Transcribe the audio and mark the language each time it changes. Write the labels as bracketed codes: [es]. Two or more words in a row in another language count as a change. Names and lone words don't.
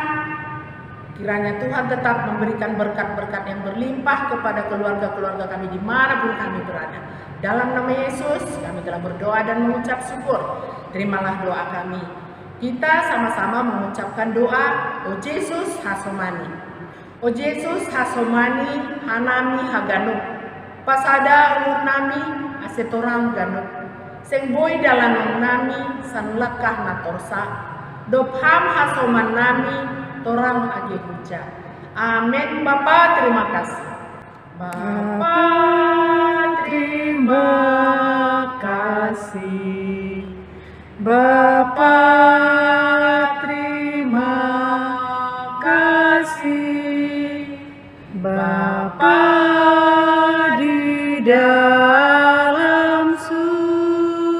[id] Kiranya Tuhan tetap memberikan berkat-berkat yang berlimpah kepada keluarga-keluarga kami dimanapun kami berada. Dalam nama Yesus kami telah berdoa dan mengucap syukur. Terimalah doa kami. Kita sama-sama mengucapkan doa, O Yesus Hasomani. [bts] O Yesus Hasomani Hanami Haganuk. Pasada ulur nami asetorang ganuk. Seng boy dalam nami sanlekah natorsa. Dopham hasoman nami torang age huja. [id] Amin. Bapa, terima kasih. Bapa, terima kasih. Bapa, terima kasih. Bapa di dalam surga,